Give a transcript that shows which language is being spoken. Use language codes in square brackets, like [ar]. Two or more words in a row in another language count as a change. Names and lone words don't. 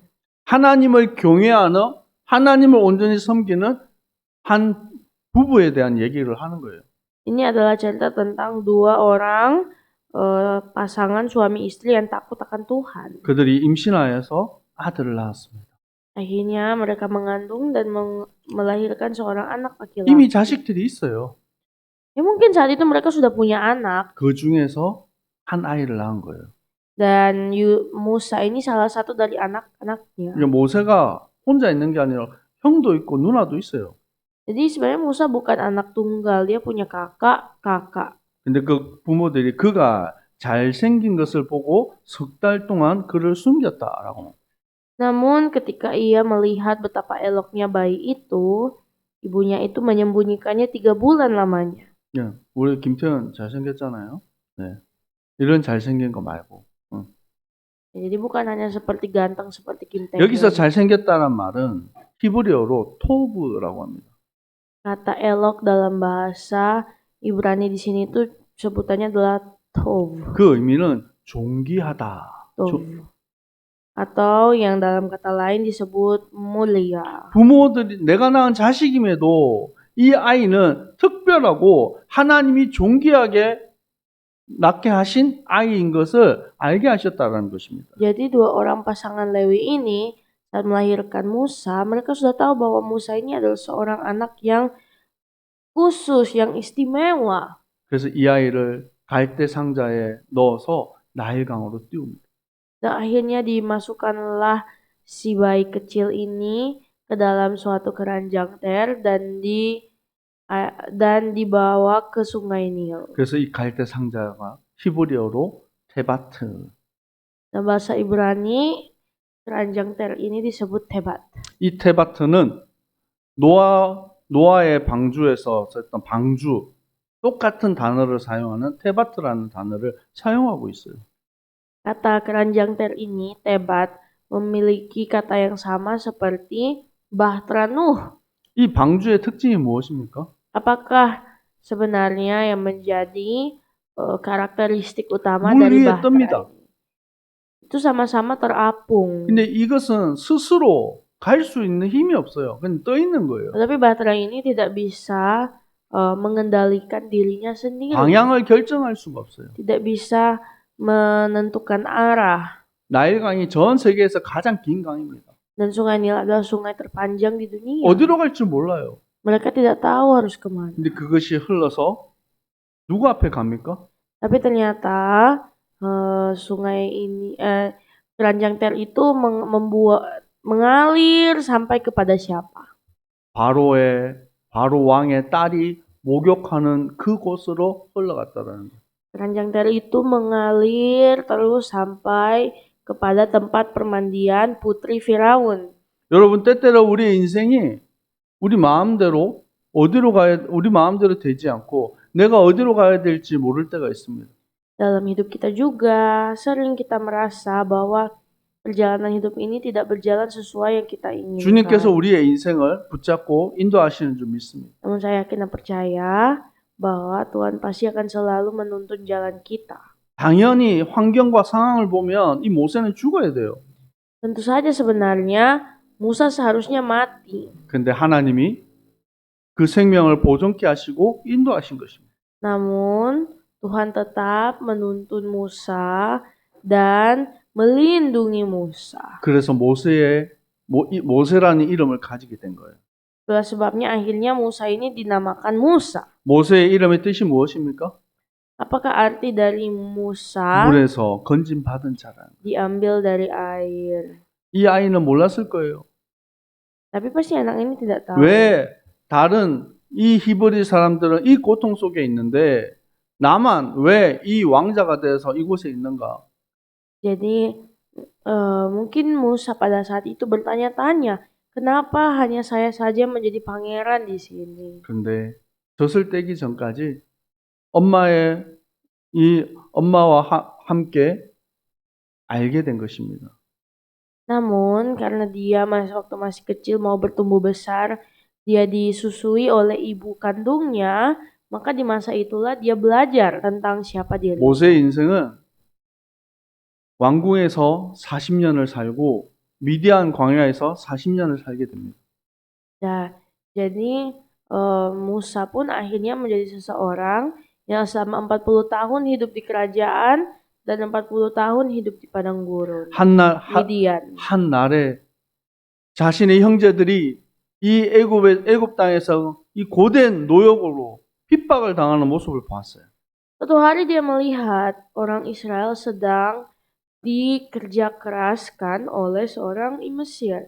[ko] 하나님을 경외하는, 하나님을 온전히 섬기는 한 부부에 대한 얘기를 하는 거예요. [id] Ini adalah cerita tentang 2 orang pasangan suami istri yang takut akan Tuhan. [ko] 그들이 임신하여서 아들을 낳았습니다. [id] Akhirnya mereka mengandung dan melahirkan seorang anak laki-laki. [ko] 이미 자식들이 있어요. [id] Ya mungkin saat itu mereka sudah punya anak. [ko] 그 중에서 한 아이를 낳은 거예요. [id] Dan Musa ini salah satu dari anak-anaknya. [ko] 모세가 혼자 있는 게 아니라 형도 있고 누나도 있어요. [id] Jadi sebenarnya Musa bukan anak tunggal, dia punya kakak. [ko] 근데 그 부모들이 그가 잘생긴 것을 보고 3달 동안 그를 숨겼다라고. [id] Namun ketika ia melihat betapa eloknya bayi itu, ibunya itu menyembunyikannya 3 bulan lamanya. [ko] 네, 우리 김태현 잘생겼잖아요. 네, 이런 잘생긴 거 말고. [id] Jadi bukan hanya seperti ganteng seperti Kim Tae-hyun. [ko] 여기서 잘생겼다는 말은 히브리어로 토브라고 합니다. [id] Kata elok dalam bahasa Ibrani di sini itu sebutannya adalah tov. [ko] 그 의미는 존귀하다. Tov. [id] Atau yang dalam kata lain disebut mulia. [ko] 부모들이 내가 낳은 자식임에도 이 아이는 특별하고 하나님이 존귀하게 낳게 하신 아이인 것을 알게 하셨다는 것입니다. [id] Jadi 2 orang pasangan Lewi ini saat melahirkan Musa, mereka sudah tahu bahwa Musa ini adalah seorang anak yang khusus, yang istimewa. [ko] 그래서 이 아이를 갈대 상자에 넣어서 나일강으로 띄웁니다. [id] Dan akhirnya dimasukkanlah si bayi kecil ini ke dalam suatu keranjang ter dan dibawa ke sungai Nil. [ko] 그래서 이 갈대 상자가 히브리어로 테바트. [id] Dalam bahasa Ibrani, keranjang ter ini disebut tebat. [ko] 이 테바트는 노아의 방주에서 썼던 방주, 똑같은 단어를 사용하는 테바트라는 단어를 사용하고 있어요. [id] Kata keranjang ter ini, Tebat, memiliki kata yang sama seperti Bahtera Nuh. [ko] 이 방주의 특징이 무엇입니까? [id] Apakah sebenarnya yang menjadi karakteristik utama [ko] 물 [id] dari [ko] 위에 [id] Bahtera [ko] 뜹니다. [id] ini? Itu sama-sama terapung. [ko] 근데 이것은 스스로 갈 수 있는 힘이 없어요. 그냥 떠 있는 거예요. [id] Tetapi Bahtera ini tidak bisa mengendalikan dirinya sendiri. [ko] 방향을 결정할 수가 없어요. [id] Tidak bisa menentukan arah. [ko] 나일강이 전 세계에서 가장 긴 강입니다. [id] Dan sungai Nil adalah sungai terpanjang di dunia. [ko] 어디로 갈지 몰라요. [id] Mereka tidak tahu harus kemana. [ko] 근데 그것이 흘러서 누구 앞에 갑니까? [id] Tapi ternyata sungai ini, keranjang ter itu mengalir sampai kepada siapa? [ko] 바로 왕의 딸이 목욕하는 그곳으로 흘러갔다라는 거예요. [id] Keranjang ter itu mengalir terus sampai kepada tempat permandian putri Firaun. [ko] 여러분, 때때로 우리의 인생이 우리 마음대로 우리 마음대로 되지 않고 내가 어디로 가야 될지 모를 때가 있습니다. [id] Dalam hidup kita juga sering kita merasa bahwa perjalanan hidup ini tidak berjalan sesuai yang kita inginkan. [ko] 주님께서 우리의 인생을 붙잡고 인도하시는 줄 믿습니다. [id] Namun saya yakin dan percaya bahwa Tuhan pasti akan selalu menuntun jalan kita. [ko] 당연히 환경과 상황을 보면 이 모세는 죽어야 돼요. [id] Tentu saja sebenarnya Musa seharusnya mati. [ko] 근데 하나님이 그 생명을 보존케 하시고 인도하신 것입니다. [id] Namun Tuhan tetap menuntun Musa dan melindungi Musa. [ko] 그래서 모세라는 이름을 가지게 된 거예요. [id] Itulah sebabnya akhirnya Musa ini dinamakan Musa. [ko] 모세의 이름의 뜻이 무엇입니까? [id] Apakah arti dari Musa? [ko] 물에서 건진 받은 자라는 거예요. [id] Diambil dari air. [ko] 이 아이는 몰랐을 거예요. [id] Tapi pasti anak ini tidak tahu. [ko] 왜 다른 이 히브리 사람들은 이 고통 속에 있는데 나만 왜 이 왕자가 돼서 이곳에 있는가? [id] Jadi mungkin Musa pada saat itu bertanya-tanya, kenapa hanya saya saja menjadi pangeran di sini? [ko] 그런데 젖을 떼기 전까지 엄마와 함께 알게 된 것입니다. [id] Namun karena dia waktu masih kecil mau bertumbuh besar, dia disusui oleh ibu kandungnya, maka di masa itulah dia belajar tentang siapa dirinya. [ko] 모세의 인생은 왕궁에서 40년을 살고 미디안 광야에서 40년을 살게 됩니다. [id] Nah, jadi Musa pun akhirnya menjadi seseorang yang selama 40 tahun hidup di kerajaan dan 40 tahun hidup di padang gurun. Midian. [ko] 한 날에 자신의 형제들이 이 애굽 땅에서 이 고된 노역으로 핍박을 당하는 모습을 봤어요. [id] Suatu hari dia melihat orang Israel sedang dikerja keraskan oleh seorang Mesir.